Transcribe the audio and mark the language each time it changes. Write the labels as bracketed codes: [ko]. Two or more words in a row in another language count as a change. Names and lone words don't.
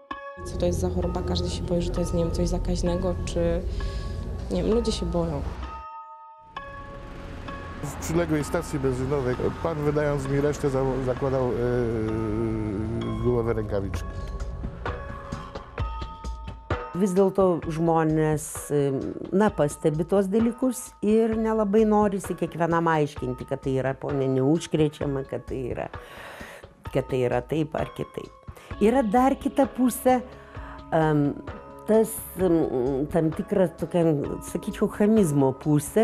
[pl] Co to jest za choroba? Każdy się boi, że to jest, nie wiem, coś zakaźnego, czy nie wiem, ludzie się boją. W przyległej stacji benzynowej pan, wydając mi resztę, zakładał gumowe rękawiczki. [lt] Vis dėlto žmonės, pastebi tuos dalykus ir nelabai norisi kiekvienam aiškinti, kad tai yra neužkrečiama, kad tai yra taip ar kitaip. Yra dar kita pusė, tas tam tikras tokia, sakyčiau, chamizmo pusė.